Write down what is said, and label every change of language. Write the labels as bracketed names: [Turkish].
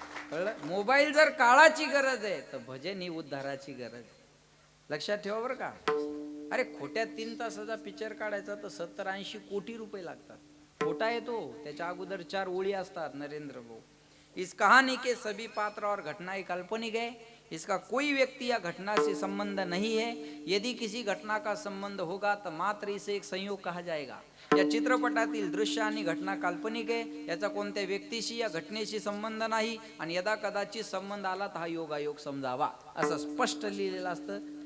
[Marathi] कळलं? मोबाईल जर काळाची गरज आहे तर भजन ही उद्धाराची गरज आहे. लक्षात ठेवा बरं का. अरे खोट्या 3 तासाचा पिक्चर काढायचा तर 70-80 कोटी रुपये लागतात. खोटा येतो त्याच्या अगोदर 4 ओळी असतात. [Hindi] नरेंद्र भाऊ, इस कहानी के सभी पात्र और घटनाएं काल्पनिक है. इसका कोई व्यक्ति या घटना से संबंध नहीं है. यदि किसी घटना का संबंध होगा तो मात्र इसे एक संयोग कहा जाएगा. [Marathi] या चित्रपटातील दृश्य आणि घटना काल्पनिक आहे. याचा कोणत्या व्यक्तीशी या घटनेशी संबंध नाही आणि यदा कदाचित संबंध आला तर हा योगायोग समजावा, असं स्पष्ट लिहिलेलं असतं.